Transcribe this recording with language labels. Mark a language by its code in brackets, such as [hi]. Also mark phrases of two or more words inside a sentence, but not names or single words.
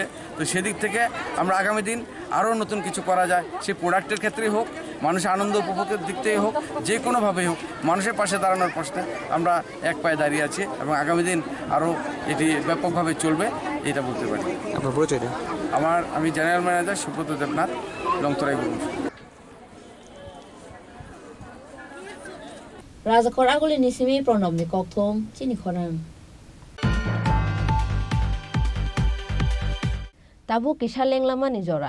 [bn] তো সেদিক থেকে আমরা আগামী দিন আরও নতুন কিছু করা যায়, সে প্রোডাক্টের ক্ষেত্রেই হোক, মানুষের আনন্দ উপভোগের দিক থেকে হোক, যে কোনোভাবেই হোক, মানুষের পাশে দাঁড়ানোর প্রশ্নে আমরা এক পায়ে দাঁড়িয়ে আছি এবং আগামী দিন আরও এটি ব্যাপকভাবে চলবে, এটা বলতে পারি। আপনার পরিচয়? আমি জেনারেল ম্যানেজার সুব্রত দেবনাথ, লংতরাই গুরু। [trp] Rajakor Aguli Nisimi Pronom ni Koktum, Chini Khorang. Tabu Kisha Lenglama ni Jora.